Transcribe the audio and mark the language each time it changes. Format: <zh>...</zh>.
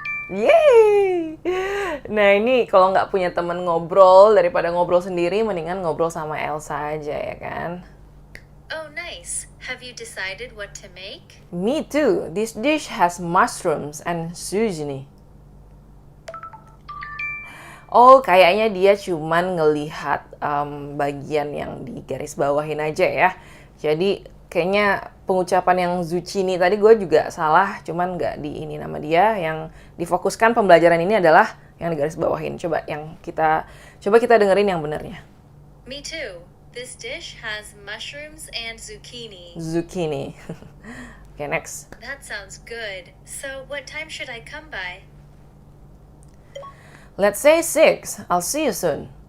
<id>Yeay! Nah ini kalau nggak punya temen ngobrol, daripada ngobrol sendiri, mendingan ngobrol sama Elsa aja ya kan?</id> <en>Oh, nice. Have you decided what to make? Me too. This dish has mushrooms and zucchini.</en> <id>Oh, kayaknya dia cuman ngelihat bagian yang di garis bawahin aja ya. Jadi kayaknya pengucapan yang zucchini tadi gue juga salah, cuman nggak di ini nama dia. Yang difokuskan pembelajaran ini adalah yang di garis bawahin. Coba kita dengerin yang benernya.</id> <en>Me too. This dish has mushrooms and zucchini. Zucchini. Okay, next. That sounds good. So, what time should I come by? Let's say 6. I'll see you soon.</en>